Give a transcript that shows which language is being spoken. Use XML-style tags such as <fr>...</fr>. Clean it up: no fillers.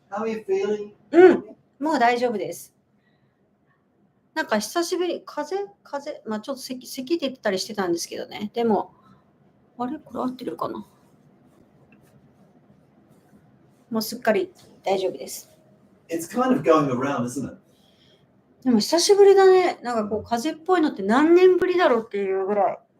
<en>How are you feeling?</en> <ja>もう大丈夫です。なんか久しぶり、風邪、まあちょっと咳で言ってたりしてたんですけどね。でも、あれこれ合ってるかな？もうすっかり大丈夫です。</ja> <en>It's kind of going around, isn't it?</en> <ja>でも久しぶりだね。なんかこう風邪っぽいのって何年ぶりだろうっていうぐらい。</ja>